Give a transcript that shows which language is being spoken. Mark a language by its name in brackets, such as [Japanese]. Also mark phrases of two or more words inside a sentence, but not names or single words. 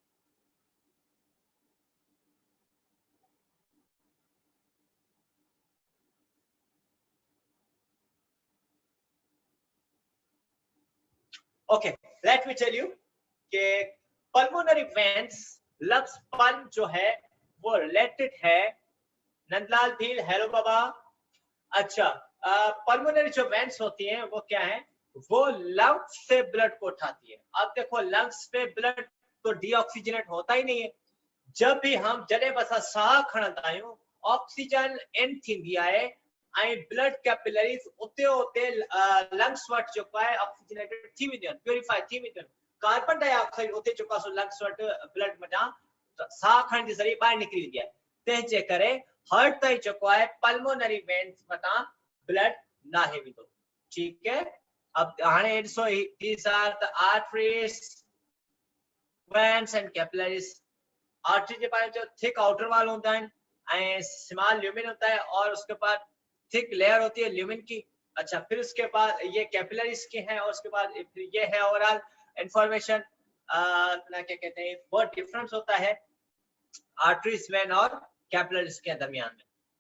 [English] Okay, let me tell you [Hindi] कि [English] pulmonary veins [Hindi] लफ्ज पल्म जो है वो रिलेटेड है। नंदलाल भील, हेलो बाबा। अच्छा, पल्मोनरी जो वेन्स होती हैं वो क्या है, वो लंग्स से ब्लड को उठाती है। अब देखो लंग्स पे ब्लड तो डीऑक्सीजनेट होता ही नहीं है। जब भी हम [Sindhi] जॾहिं बि असां साह खणंदा आहियूं [English] oxygen in [Sindhi] थींदी आहे ऐं [English] blood capillaries [Sindhi] उते उते लंग्स वटि जेको आहे ऑक्सीजनेटेड थी वेंदियूं आहिनि, प्योरीफाई थी वेंदियूं आहिनि। [English] carbon dioxide [Sindhi] उते चुका सो लंग्स वट ब्लड मटा साह खण जे ज़रिए ॿाहिरि निकिरी वेंदी आहे, तंहिंजे करे हार्ट ताईं जेको आहे [English] pulmonary veins [Sindhi] मथा ब्लड नाहे वेंदो। [Hindi] ठीक है, अब [Sindhi] हाणे ॾिसो [English] these are the arteries, veins and capillaries। [Hindi] आर्टरी के पास जो [English] thick outer wall [Hindi] होता है [English] and small lumen [Hindi] होता है और उसके बाद [English] thick layer [Hindi] होती है ल्यूमेन की। अच्छा, फिर उसके बाद ये कैपिलरीज के हैं और उसके बाद फिर ये है [English] overall information. [Hindi] क्या कहते हैं, बहुत डिफरेंस होता है आर्टरीज, वेन और कैपिलरीज के दरमियान में।